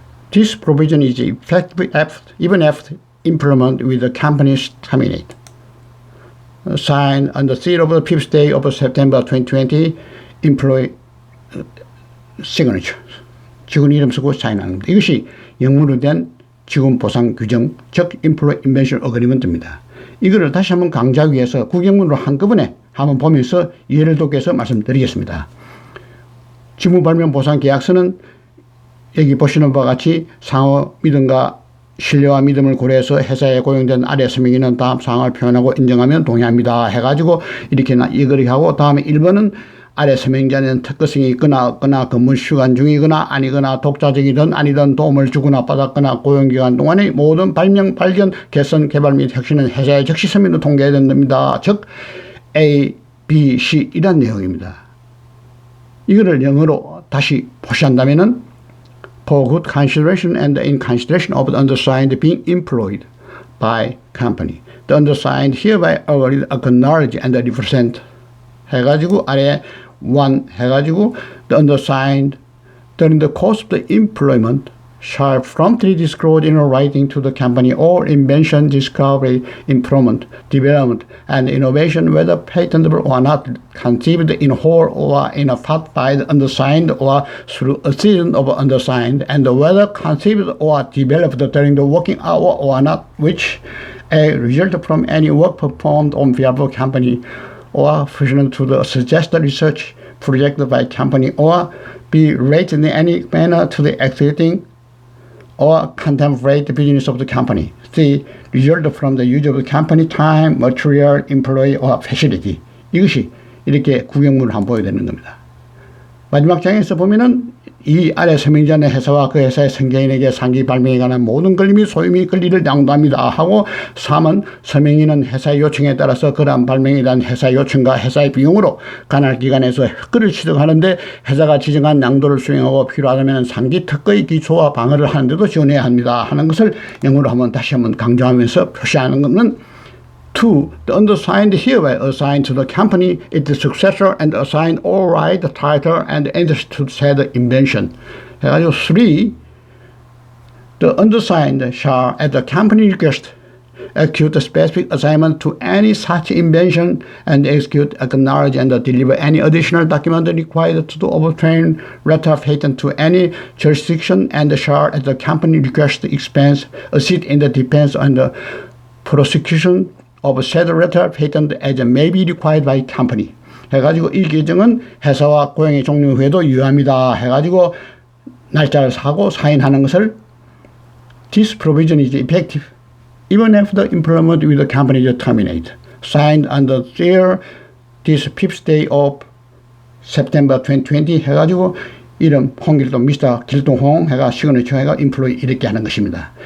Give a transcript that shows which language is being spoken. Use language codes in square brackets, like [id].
[en] This provision is effective even after employment with the company's terminate. Signed on the 3rd of the 5th day of September 2020, employee signature. [ko] 직원 이름 쓰고 사인하는 겁니다. 이것이 영문으로 된 직원 보상 규정, 즉 Employee Invention Agreement입니다. 이거를 다시 한번 강조하기 위해서 국영문으로 한꺼번에 한번 보면서 이해를 돕기 위해서 말씀드리겠습니다. 직무 발명 보상 계약서는 여기 보시는 바와 같이 상호 믿음과 신뢰와 믿음을 고려해서 회사에 고용된 아래 서명인은 다음 사항을 표현하고 인정하면 동의합니다 해가지고 이렇게 이거리 하고, 다음에 1번은 아래 서명자는 특허성이 있거나 없거나 근무 시간 중이거나 아니거나 독자적이든 아니든 도움을 주거나 받았거나 고용기간 동안의 모든 발명, 발견, 개선, 개발 및 혁신은 회사에 즉시 서명으로 통계해야 됩니다. 즉 A, B, C 이런 내용입니다. 이거를 영어로 다시 보시한다면은 [en] for good consideration and in consideration of the undersigned being employed by company, the undersigned hereby agreed, acknowledge and represent [ko] 해가지고 아래 1 해가지고 [en] the undersigned during the course of the employment shall promptly disclose in writing to the company all invention, discovery, improvement, development, and innovation, whether patentable or not, conceived in whole or in a part by the undersigned or through assistance of undersigned, and whether conceived or developed during the working hour or not, which A. result from any work performed on behalf of a company, or fusion to the suggested research project by company, or B. related in any manner to the existing or contemporary business of the company. C. result from the use of the company time, material, employee, or facility. [ko] 이것이 이렇게 구경문을 한번 보여야 되는 겁니다. 마지막 장에서 보면은 이 아래 서명자는 회사와 그 회사의 성개인에게 상기 발명에 관한 모든 권리 및 소유 및 권리를 양도합니다 하고, 3은 서명인은 회사의 요청에 따라서 그러한 발명에 대한 회사의 요청과 회사의 비용으로 관할 기관에서 흑거를 취득하는데 회사가 지정한 양도를 수행하고 필요하다면 상기 특허의 기초와 방어를 하는데도 지원해야 합니다 하는 것을 영어로 한번 다시 한번 강조하면서 표시하는 것은 2. [en] The undersigned hereby assigned to the company its successor and assigned all right, title, and interest to said invention. [ko] 해가지고 3. [en] The undersigned shall, at the company request, execute a specific assignment to any such invention and execute, acknowledge, and deliver any additional document required to obtain letter of patent to any jurisdiction, and shall, at the company request, expense, assist in the defense and the prosecution of said letter patent as may be required by company. [ko] 해가지고 이 규정은 회사와 고용의 종료 후에도 유효합니다 해가지고 날짜를 사고 사인하는 것을 [en] This provision is effective even after employment with the company is terminated. Signed on the 3rd this 5th day of September 2020 [ko] 해가지고 이름 홍길동 미스터 길동홍 해가 시그니처 해가 인플로이 이렇게 하는 것입니다.